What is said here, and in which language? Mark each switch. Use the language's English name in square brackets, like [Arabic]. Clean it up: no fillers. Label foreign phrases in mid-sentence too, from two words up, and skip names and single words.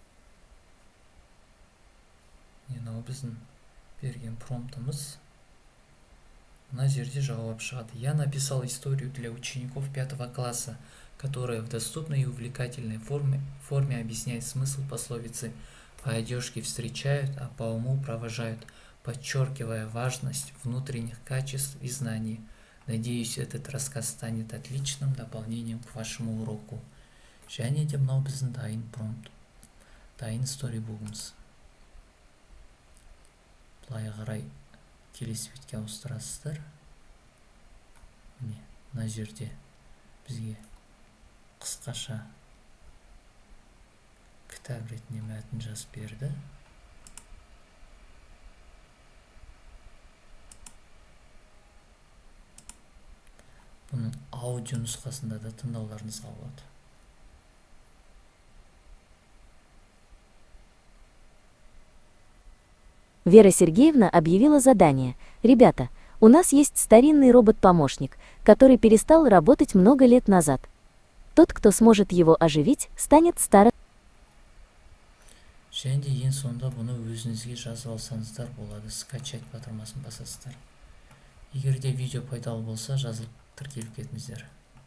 [Kazakh] Мынау біздің берген промптымыз. На жерде жауап шығады. [Russian] Я написал историю для учеников 5 класса, которая в доступной и увлекательной форме объясняет смысл пословицы «По одежке встречают, а по уму провожают», подчеркивая важность внутренних качеств и знаний. Надеюсь, этот рассказ станет отличным дополнением к вашему уроку. [Kazakh] Және де мынау біздің дайын промпт, дайын Storybook'ымыз. былай қарай келесі бетке ауыстырасыздар. Міне мына жерде бізге қысқаша кітап ретінде мәтін жазып берді. Бұның аудио нұсқасында да тыңдауларыңызға болады. [Russian] Вера Сергеевна объявила задание. Ребята, у нас есть старинный робот-помощник, который перестал работать много лет назад. Тот, кто сможет его оживить, станет старым. [Kazakh] Және де ең соңында бұны өзіңізге жазып алсаңыздар болады. Скачать батырмасын басасыздар. Егер де видео пайдалы болса, жазылып тіркеліп кетіңіздер.